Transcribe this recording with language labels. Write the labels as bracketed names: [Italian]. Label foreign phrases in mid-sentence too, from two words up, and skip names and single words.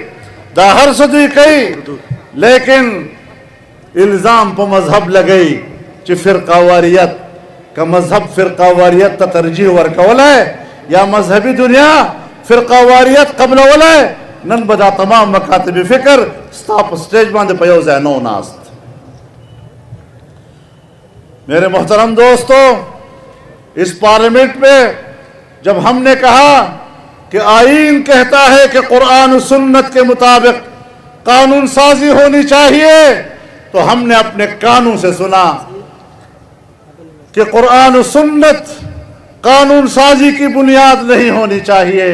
[Pashto] دا هر څه دوی کوي، لیکن الزام په مذهب لګئی چې فرقه واریت. که مذهب فرقه واریت ته ترجیح ورکولی یا مذهبي دنیا فرقه واریت قبلولی، نن به دا تمام مکاتب فکر ستا په سٹیج باندې په یو ځای نو ناست. [Urdu] میرے محترم دوستو، اس پارلیمنٹ میں جب ہم نے کہا کہ آئین کہتا ہے کہ قرآن و سنت کے مطابق قانون سازی ہونی چاہیے، تو ہم نے اپنے کانوں سے سنا کہ قرآن و سنت قانون سازی کی بنیاد نہیں ہونی چاہیے.